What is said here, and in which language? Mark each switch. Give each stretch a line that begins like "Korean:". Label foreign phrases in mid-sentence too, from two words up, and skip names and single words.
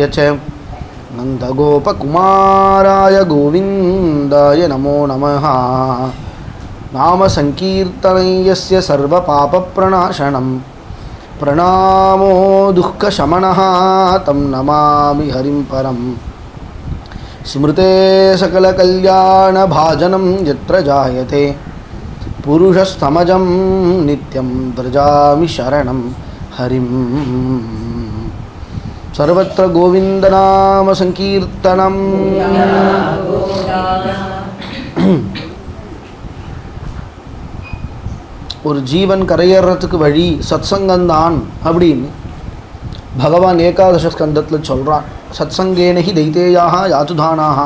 Sanskrit: च नन्दगोपकुमाराय गोविन्दाय नमो नमः नाम संकीर्तनं यस्य सर्वपापप्रणाशनं प्रणामो दुःखशमनः तं नमामि हरिं परं स्मृते सकलकल्याणभाजनं यत्र जायते पुरुषस्तमजं नित्यं व्रजामि शरणं हरिं सर्वत्र गोविन्दनाम संकीर्तनं
Tamil: ஒரு ஜீவன் கரையேறதுக்கு வழி சத்சங்கந்தான் அப்படின்னு பகவான் ஏகாதச ஸ்கந்தத்தில் சொல்கிறான்.
Sanskrit: सत्सङ्गेनहि दैत्तेयाक यात्तुधानाक.